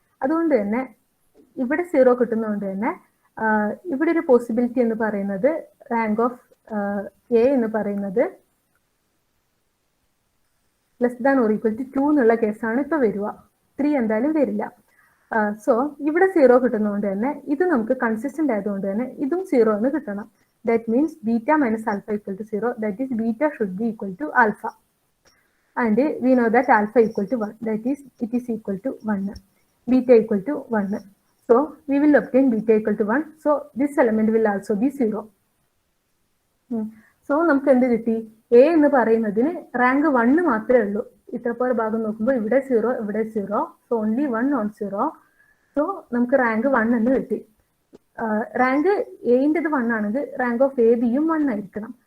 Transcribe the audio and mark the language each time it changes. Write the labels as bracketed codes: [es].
[ml] അതുകൊണ്ട് തന്നെ ഇവിടെ 0 കിട്ടുന്നതുകൊണ്ട് തന്നെ ഇവിടെ ഒരു പോസിബിലിറ്റി എന്ന് പറയുന്നത് റാങ്ക് ഓഫ് എ എന്ന് പറയുന്നത് less than or equal to 2 എന്നുള്ള കേസാണ് ഇപ്പൊ വരിക. 3 എന്തായാലും വരില്ല. സോ ഇവിടെ 0 കിട്ടുന്നതുകൊണ്ട് തന്നെ ഇത് നമുക്ക് കൺസിസ്റ്റന്റ് ആയതുകൊണ്ട് തന്നെ ഇതും 0 എന്ന് കിട്ടണം. [en] That means beta minus alpha equal to 0. That is beta should be equal to alpha. And we know that alpha equal to 1. That is, it is equal to 1. Beta equal to 1. So we will obtain beta equal to 1. So this element will also be 0. [ml] So നമുക്ക് എന്ത് കിട്ടി? A എന്ന് പറയുന്നതിന് rank 1 മാത്രമേ ഉള്ളൂ. ഇത്രപോലെ ഭാഗം നോക്കുമ്പോൾ ഇവിടെ 0, ഇവിടെ 0. So only 1 non 0. സോ നമുക്ക് റാങ്ക് 1 എന്ന് കിട്ടി. റാങ്ക് എൻ്റെത് 1 ആണെങ്കിൽ റാങ്ക് ഓഫ് എ ബിയും 1 ആയിരിക്കണം.